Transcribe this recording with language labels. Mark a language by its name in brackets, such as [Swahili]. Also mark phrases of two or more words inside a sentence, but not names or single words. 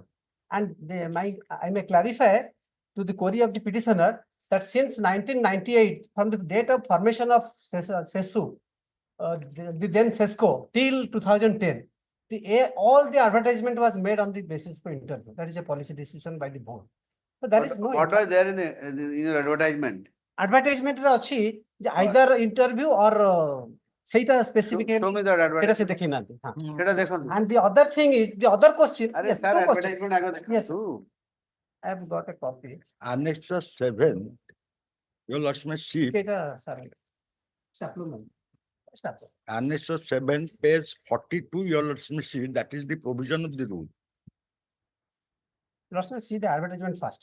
[English] And I may clarify to the query of the petitioner that since 1998, from the date of formation of SESU, the then SESCO, till 2010, all the advertisement was made on the basis for interview. That is a policy decision by the board. So there is no. What was there in your advertisement? Advertisement ଅଛି either interview or ସେଇଟା specific. Show me that advertisement. [Odia] ସେଇଟା ସେ ଦେଖି ନାହାନ୍ତି. ସେଇଟା ଦେଖନ୍ତୁ. [English] And the other thing is the other question. Arey Yes, sir, no question. [Odia] advertisement ଆଗ ଦେଖନ୍ତୁ. [English] Yes, I have got a copy. Annexure 7, your lordship sheet. ସେଇଟା sir. Supplement. Annexure 7, page 42, your lordship sheet. That is the provision of the rule. Lordship, see the advertisement first.